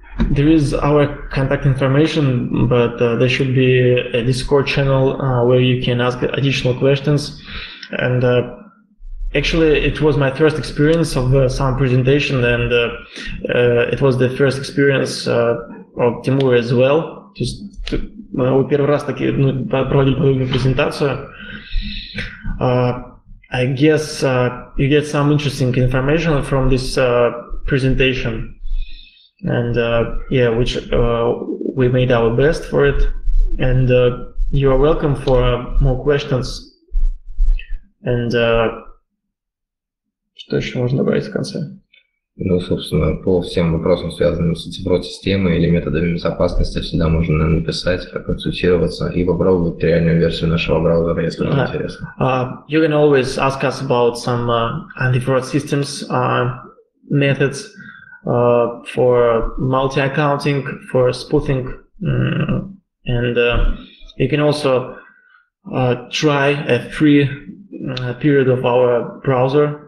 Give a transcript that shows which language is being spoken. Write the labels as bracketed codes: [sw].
[en] There is our contact information, but there should be a Discord channel where you can ask additional questions. And actually, it was my first experience of some presentation, and it was the first experience of Timur as well. [ru] Мы первый раз проводили подобную презентацию. [en] I guess you get some interesting information from this presentation, and which we made our best for it, and you are welcome for more questions. And [ru] что еще можно добавить в конце? Ну, собственно, по всем вопросам, связанным с антифрод-системой или методами безопасности, всегда можно написать, проконсультироваться и попробовать реальную версию нашего браузера, если вам интересно. [en] You can always ask us about some anti-fraud systems methods for multi-accounting, for spoofing, and you can also try a free period of our browser.